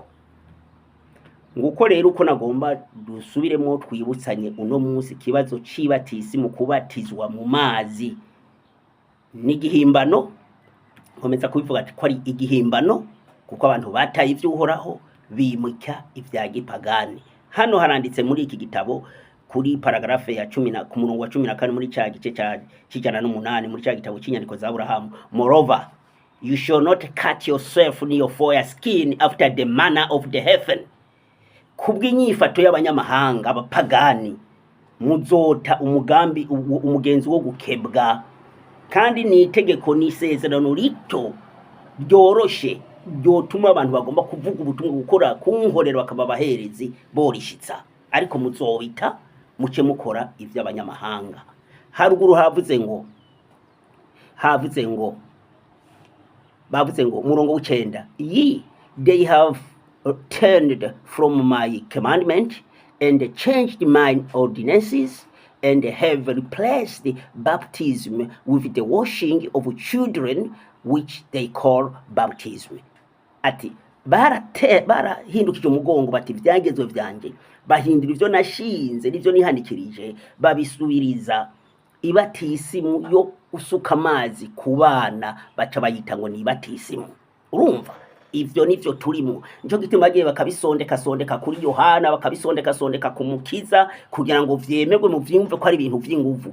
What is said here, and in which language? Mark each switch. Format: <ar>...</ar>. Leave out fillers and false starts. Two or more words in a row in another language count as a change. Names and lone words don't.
<rn>Nguko rero uko nagomba dusubiremo twibutsanye uno munsi kibazo cibatisi mu kubatizwa mu mazi n'igihimbano. Nkomeza kubivuga ati ko ari igihimbano, kuko abantu bataye ivy'Uhoraho bimika ivya gipagani. Hano haranditse muri iki gitabo kuri paragrafe ya 10 ku murongo wa 14 muri cya gice cya 108 muri cya gitabo cy'inyandiko za Aburahamu.</rn> <en>Moreover, you shall not cut yourself near your skin after the manner of the heathen.</en> <rn>Kubw'inyifato y'abanyamahanga, abapagani, muzota umugenzi wo gukebwa. Kandi ni itegeko n'isezerano rito ryoroshe ryotuma abantu bagomba kuvuga ubutumwa, gukora kunkorera bakaba baherezi borishitsa. Ariko muzobita muce mukora ivy'abanyamahanga. Haruguru havuze ngo bavuze ngo umurongo w'icenda,</rn> <en>ye they have turned from my commandment and changed my ordinances and have replaced baptism with the washing of children which they call baptism.</en> <rn>Ati barahindukije umugongo bati ivyagezwe vyanje bahindura ivyo nashinze n'ivyo nihanikirije babisubiriza ibatisimu yo usuka amazi ku bana baca bayita ngo ni ibatisimu. Urumva ivyo nivyo turimo, nico gituma bagiye bakabisondeka kuri Yohana, bakabisondeka ku Mukiza kugira ngo vyemerwe mu vyumve ko ari ibintu vy'inguvu.</rn>